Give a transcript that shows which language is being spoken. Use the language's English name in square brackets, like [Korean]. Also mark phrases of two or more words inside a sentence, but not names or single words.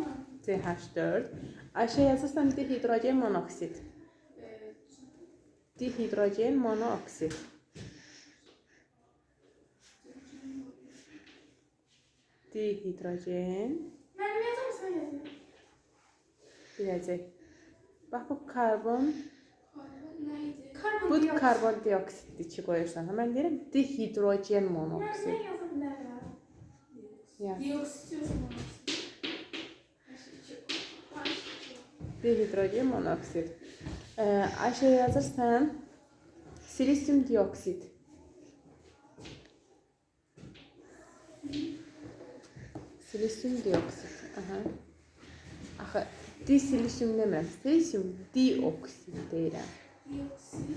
[Azerbaijani] CH4. Ayşe yazırsan dihidrojen monoksit. Dihidrojen monoksit. Dihidrojen. [Turkish] Ben yazamazsın yazayım. [Azerbaijani] Biləcək. Bax bu karbon. [Turkish] Neydi? [Azerbaijani] Bu karbondioksitdir ki qoyursan. Mən deyirəm dihidrojen [Turkish] Ben [Azerbaijani] monoksit. [Turkish] ne yazabilirim? [Azerbaijani] Yaz. [Turkish] Dioksit diyorsun. [Azerbaijani] Dihidrojen monoksit. Ayşe yazırsan silisyum dioksit. Silisyum dioksit. Aha. Axı disilisyum demirəm. Silisyum dioksit deyirəm. Dioksit.